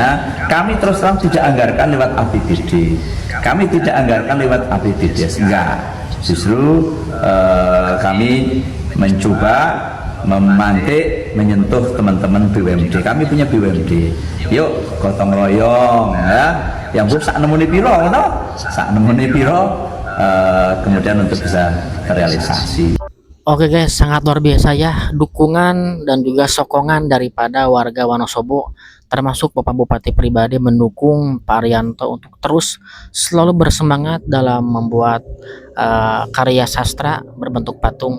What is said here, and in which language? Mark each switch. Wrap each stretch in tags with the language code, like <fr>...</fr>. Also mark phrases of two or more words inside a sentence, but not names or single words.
<id>Kami terus terang tidak anggarkan lewat APBD, kami tidak anggarkan lewat APBD, enggak. Justru kami mencoba memantik, menyentuh teman-teman BUMD. Kami punya BUMD, yuk gotong royong ya, yang</id> <jv>sak nemuni piro, no? Sak nemuni piro,</jv> <id>kemudian untuk bisa terrealisasi. Oke guys, sangat luar biasa ya dukungan dan juga sokongan daripada warga Wonosobo, termasuk Bapak Bupati pribadi mendukung Pak Arianto untuk terus selalu bersemangat dalam membuat karya sastra berbentuk patung.</id>